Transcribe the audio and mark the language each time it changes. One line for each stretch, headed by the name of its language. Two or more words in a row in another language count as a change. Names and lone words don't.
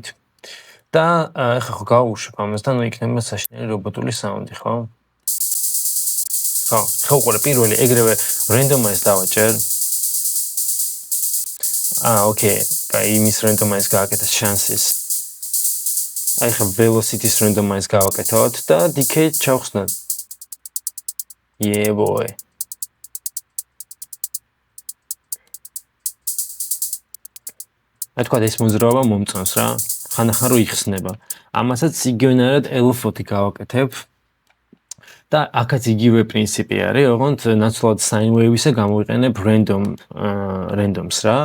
Georgian: და ეხლა ხო გავუშვებ ამას და ნუ იქნება საშინელი რობოტული საუნდი, ხო? ხო, ხოყურე პირველი ეგრევე randomize დავაჭერ. ოკეი, კაი, იმის randomize გააკეთეს chances. აი ხა
English: velocity-s randomize
Georgian: გავაკეთოთ და decay ჩავხსნათ.
English: Yeah boy.
Georgian: თქვა ეს მოძრაობა მომწონს რა. ხანახან რო იხსნება. ამასაც იგივენად L-4 გავაკეთებ. და აქაც იგივე პრინციპი არის, ოღონდ ნაცვლად
English: sine wave-ისა
Georgian: გამოვიყენებ randoms რა.